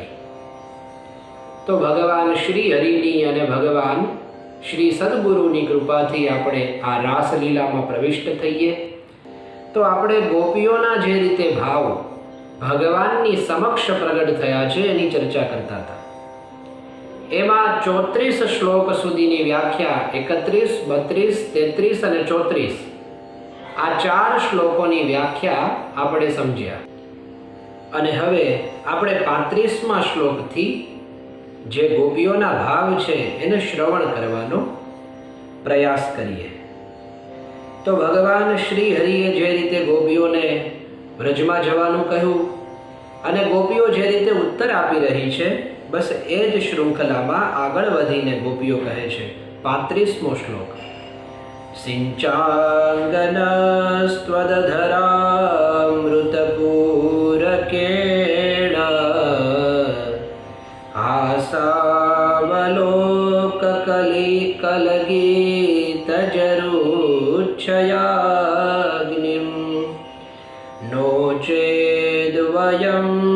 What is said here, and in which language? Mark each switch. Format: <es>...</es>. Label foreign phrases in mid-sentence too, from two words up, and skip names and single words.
<gu>તો ભગવાન શ્રી હરિની અને ભગવાન શ્રી સદ્ગુરુની કૃપાથી આપણે આ રાસલીલામાં પ્રવિષ્ટ થઈએ। તો આપણે ગોપીઓના જે રીતે ભાવ ભગવાનની સમક્ષ પ્રગટ થયા છે એની ચર્ચા કરતા હતા। એમાં 34 શ્લોક સુધીની વ્યાખ્યા 31, 32, 33 અને 34 આ 4 શ્લોકોની વ્યાખ્યા આપણે સમજ્યા। અને હવે આપણે 35મા શ્લોકથી જે ગોપીઓના ભાવ છે એને શ્રવણ કરવાનો પ્રયાસ કરીએ। તો ભગવાન શ્રી હરિએ જે રીતે ગોપીઓને વ્રજમાં જવાનું કહ્યું અને ગોપીઓ જે રીતે ઉત્તર આપી રહી છે, બસ એ જ શૃંખલામાં આગળ વધીને ગોપીઓ કહે છે। 35મો શ્લોક।</gu> <sa>सिञ्चाङ्गनस्त्वदधरामृतपूरकेण हासावलोककलिकलगीतजरुच्छयाग्निं नो चेद्वयं</sa>